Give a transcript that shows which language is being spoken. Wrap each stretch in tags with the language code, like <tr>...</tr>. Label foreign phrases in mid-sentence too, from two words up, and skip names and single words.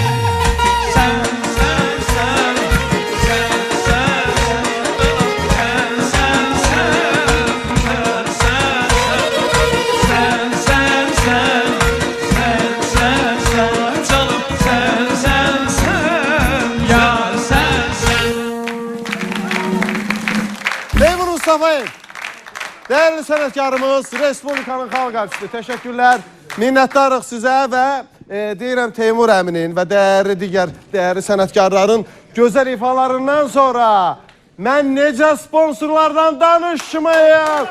<tr>Sen, sen, sen, sen, sen, sen, sen, sen, sen, sen, sen, sen, canım sen, yar sen.</tr> <az>Teymur Mustafayev, değerli sənətkarımız, Respublikanın xalq artisti, təşəkkürlər, minnətdarıq sizə və deyirəm Teymur əminin və digər dəyərli sənətkarların gözəl ifalarından sonra mən necə sponsorlardan danışmayım?</az>